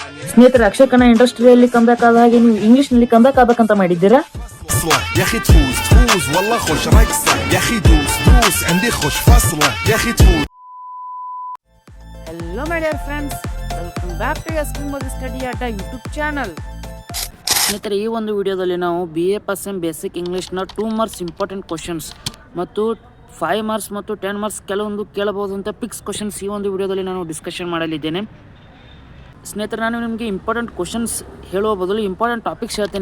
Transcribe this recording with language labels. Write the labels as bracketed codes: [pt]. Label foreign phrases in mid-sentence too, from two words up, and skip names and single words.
[kn] ಸ್ನೇಹಿತರೆ, ಅಕ್ಷಯ್ ಖನ್ನಾ ಇಂಡಸ್ಟ್ರಿಯಲ್ಲಿ ಕಂಬ್ಯಾಕ್ ಆದ ಹಾಗೆ ನೀವು ಇಂಗ್ಲಿಷ್ ನಲ್ಲಿ ಕಂಬ್ಯಾಕ್ ಆಗ್ಬೇಕಂತ ಮಾಡಿದ್ದೀರಾ? [ar] يا اخي تفوز تفوز والله خوش رقصة يا اخي دوس دوس عندي خوش فصلة يا اخي تفوز. [en] Hello my dear friends, welcome back to Yasmin Modi Study at YouTube channel. [kn] ಸ್ನೇಹಿತರೆ, ಈ ಒಂದು ವಿಡಿಯೋದಲ್ಲಿ ನಾವು BA First Sem [en] basic Englishna 2 marks important questions [kn] ಮತ್ತು 5 ಮಾರ್ಕ್ಸ್ ಮತ್ತು 10 ಮಾರ್ಕ್ಸ್ ಕೆಲವೊಂದು ಕೇಳಬಹುದು ಅಂತ [en] picks questions [kn] ಈ ಒಂದು ವಿಡಿಯೋದಲ್ಲಿ ನಾನು ಡಿಸ್ಕಷನ್ ಮಾಡಲಿದ್ದೇನೆ. ಸ್ನೇಹಿತರೆ, ನಾನು ನಿಮಗೆ [en] important questions [kn] ಹೇಳುವ ಬದಲು [en] important topics [kn] ಹೇಳ್ತೇನೆ.